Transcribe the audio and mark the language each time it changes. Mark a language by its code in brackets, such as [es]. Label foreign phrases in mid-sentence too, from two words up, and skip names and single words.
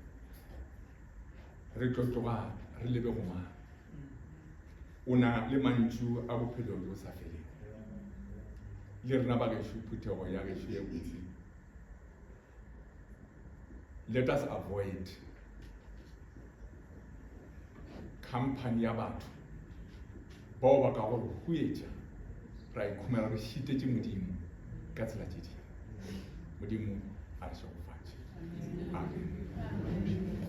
[nso] re tlo tloga re lebe go mang o na le mantšu a bophelo jo sa feleng le rena ba gešo phuthego ya gešo ye botse. [en] Let us avoid company [nso] ya batho bao ba ka gore huetša ra ikhumela re šitetše modimo ka tsela tše dingwe modimo a re šogofatše amen.